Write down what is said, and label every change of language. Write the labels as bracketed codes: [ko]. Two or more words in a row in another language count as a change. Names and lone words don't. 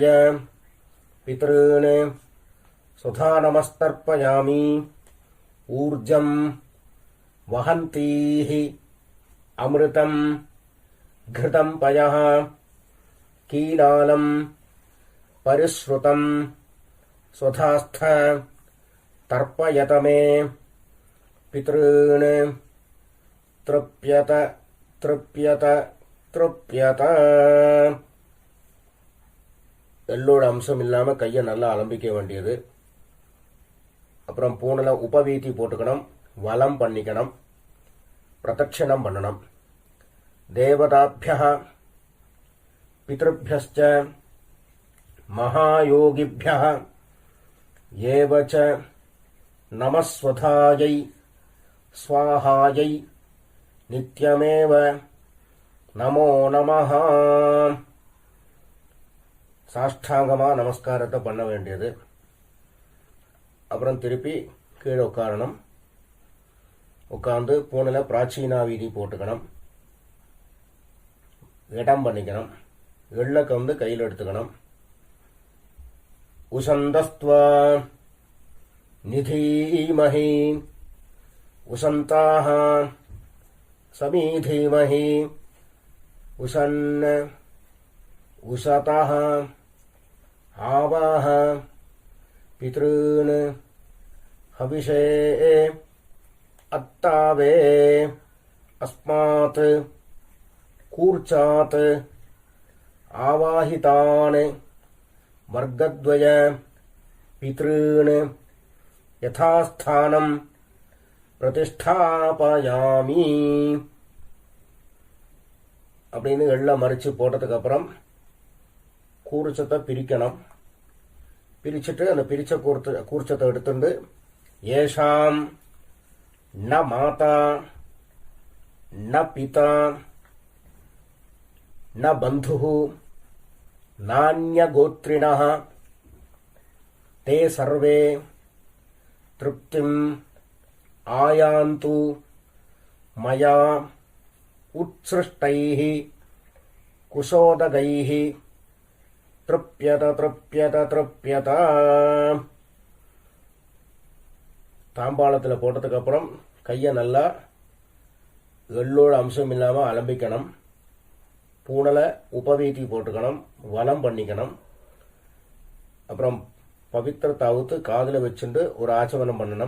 [sa] पितॄन् स्वधा नमस्तर्पयामि ऊर्जं वहन्तीः अमृतं घृतं पयः कीलालं परिश्रुतं स्वधास्थ तर्पयत मे पितॄन् तृप्यत तृप्यत तृप्यत [ta] எள்ளோட அம்சம் இல்லாம கையை நல்லா அலம்பிக்க வேண்டியது. அப்புறம் பூனல உபவீதி போட்டுக்கணும், வலம் பண்ணிக்கணும், பிரதட்சணம் பண்ணணும். [sa] देवताभ्यः पितृभ्यश्च महायोगिभ्यः एव च नमस्वधायै स्वाहायै नित्यमेव नमो नमः. [ta] சாஷ்டாங்கமா நமஸ்காரத்தை பண்ண வேண்டியது. அப்புறம் திருப்பி கீழே உட்காரணும். உட்கார்ந்து பூனில் பிராச்சீனா வீதி போட்டுக்கணும், இடம் பண்ணிக்கணும். எள்ளக்க வந்து கையில் எடுத்துக்கணும். [sa] उशन्तस्त्वा निधीमहि उशन्तः समिधीमहि उशन् உசதः आवाह पितॄन् हविषे अत्तावे अस्मात् कूर्चात् आवाहितान् वर्गद्वय पितॄन् यथास्थानं प्रतिष्ठापयामि. [ta] அப்படின்னு எல்லாம் மறிச்சு போட்டதுக்கு அப்புறம் கூர்ச்சத்தை பிரிக்கணும். பிரிச்சுட்டு அந்த பிரிச்ச கூர்ச்சத்தை எடுத்துட்டு [sa] एषां न माता न पिता न बन्धुः நான்யகோத்ரிணः ते सर्वे तृप्तिम् आयान्तु मया उत्सृष्टैः कुशोदगैः तृप्यत तृप्यत तृप्यत. [ta] தாம்பாளத்தில் போட்டதுக்கு அப்புறம் கையை நல்லா எள்ளோட அம்சம் இல்லாமல் அலம்பிக்கணும். பூனலை உபவீதி போட்டுக்கணும், வலம் பண்ணிக்கணும். அப்புறம் பவித்திரத்தை அவுத்து காதில் வச்சுட்டு ஒரு ஆச்சமனம் பண்ணணும்.